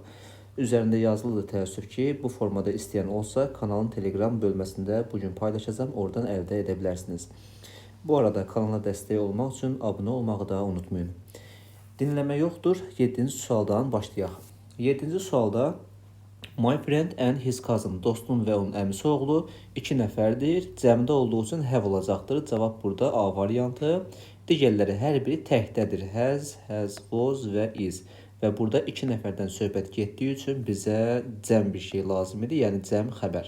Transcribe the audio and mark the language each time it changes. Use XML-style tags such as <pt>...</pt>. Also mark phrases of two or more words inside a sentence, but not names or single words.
<az>Üzərində yazılıdır təəssüf ki, bu formada istəyən olsa kanalın Telegram bölməsində bugün paylaşacağım, oradan əldə edə bilərsiniz. Bu arada kanala dəstək olmaq üçün abunə olmağı da unutmayın. Dinləmə yoxdur, 7-ci sualdan başlayaq. 7-ci sualda</az> <en>My friend and his cousin,</en> <az>dostum və onun əmisi oğlu 2 nəfərdir. Cəmdə olduğu üçün have olacaqdır. Cavab burada A variantı. Digərləri hər biri təkdədir. Has, was və is. Və burada 2 nəfərdən söhbət getdiyi üçün bizə cəm bir şey lazım idi, yəni cəm xəbər.</az>